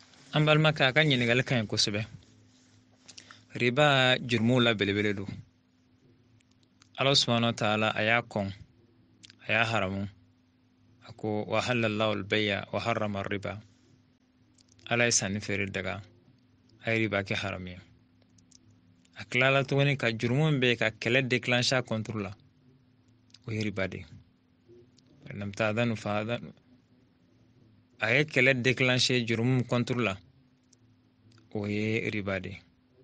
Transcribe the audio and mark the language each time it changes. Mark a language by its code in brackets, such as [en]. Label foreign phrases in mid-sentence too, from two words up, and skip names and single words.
[bm] an balma ka kan ɲininkali ka ɲi kosɛbɛ. Riba jurumuw la belebele do. [ar] الله سبحانه وتعالى [bm] a y'a kɔn, a y'a haramu. A ko [ar] وأحل الله البيع وحرم الربا. [bm] Allah ye sanni feere daga, a ye riba kɛ haramu ye. A tilala tuguni ka jurumu min bɛ ka kɛlɛ déclencher a contre la, o ye riba de ye. [ar] لم تأذنوا فأذنوا. [bm] A ye kɛlɛ déclencher jurumu min contre la, o ye riba de ye.